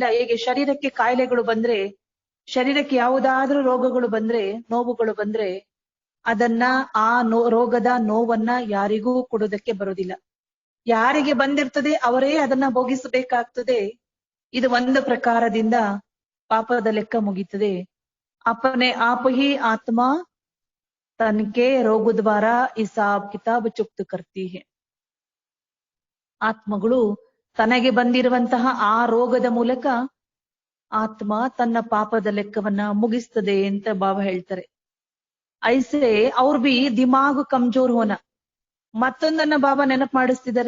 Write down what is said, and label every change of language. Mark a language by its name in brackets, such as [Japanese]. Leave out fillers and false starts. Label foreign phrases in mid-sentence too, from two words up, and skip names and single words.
[Kannada] ಹೇಗೆ ಶರೀರಕ್ಕೆ ಕಾಯಿಲೆಗಳು ಬಂದ್ರೆ, ಶರೀರಕ್ಕೆ ಯಾವುದಾದ್ರೂ ರೋಗಗಳು ಬಂದ್ರೆ, ನೋವುಗಳು ಬಂದ್ರೆ ಅದನ್ನ ಆ ರೋಗದ ನೋವನ್ನ ಯಾರಿಗೂ ಕೊಡೋದಕ್ಕೆ ಬರೋದಿಲ್ಲ. ಯಾರಿಗೆ ಬಂದಿರ್ತದೆ ಅವರೇ ಅದನ್ನ ಭೋಗಿಸಬೇಕಾಗ್ತದೆ. ಇದು ಒಂದು ಪ್ರಕಾರದಿಂದ ಪಾಪದ ಲೆಕ್ಕ ಮುಗೀತದೆ. [Hindi] अपने आप ही आत्मा तन के रोग द्वारा हिसाब किताब चुक्त करती है. [Kannada] ಆತ್ಮಗಳು ತನಗೆ ಬಂದಿರುವಂತಹ ಆ ರೋಗದ ಮೂಲಕ ಆತ್ಮ ತನ್ನ ಪಾಪದ ಲೆಕ್ಕವನ್ನ ಮುಗಿಸ್ತದೆ ಅಂತ ಬಾಬಾ ಹೇಳ್ತಾರೆ. [Hindi] ऐसे और भी दिमाग कमज़ोर होना. [Kannada] ಮತ್ತೊಂದನ್ನ ಬಾಬಾ ನೆನಪು ಮಾಡಿಸ್ತಿದ್ದಾರೆ.